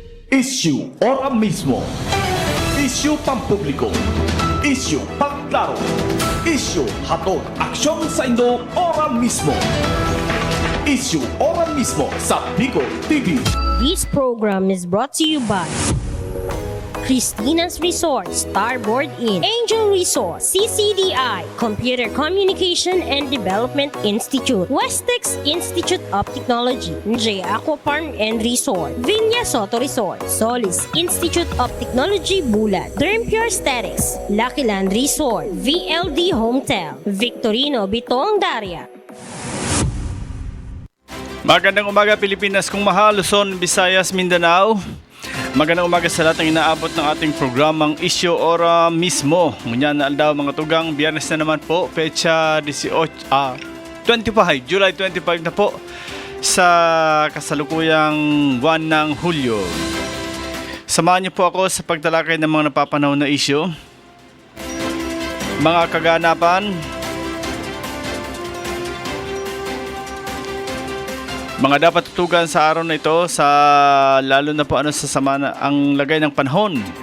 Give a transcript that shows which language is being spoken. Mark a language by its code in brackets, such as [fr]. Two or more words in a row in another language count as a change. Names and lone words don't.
[bik] Issue ora mismo. Issue pampubliko. Issue pagklaro. Issue hatod aksyon sa Indo ora mismo. Issue ora mismo sa Bicol TV. [en] This program is brought to you by Christina's Resort, Starboard Inn, Angel Resort, CCDI, Computer Communication and Development Institute, Westex Institute of Technology, J Aqua Farm and Resort, Vinya Soto Resort, Solis Institute of Technology Bulat, Derm Pure Aesthetics, Lucky Land Resort, VLD Hometel, Victorino Bitong Daria. [tl] Magandang umaga Pilipinas kung mahal, Luzon, Visayas, Mindanao. Magandang umaga sa lahat ng inaabot ng ating programang Issue Ora Mismo. [bik] Ngunyan na aldaw mga tugang, [tl] biyernes na naman po, [bik] pecha 25, [tl] July 25 na po sa kasalukuyang buwan ng Hulyo. Samahan niyo po ako sa pagtalakay ng mga napapanahon na issue, mga kaganapan, mga dapat tutugan sa araw na ito, sa lalo na po sa sama na ang lagay ng panahon.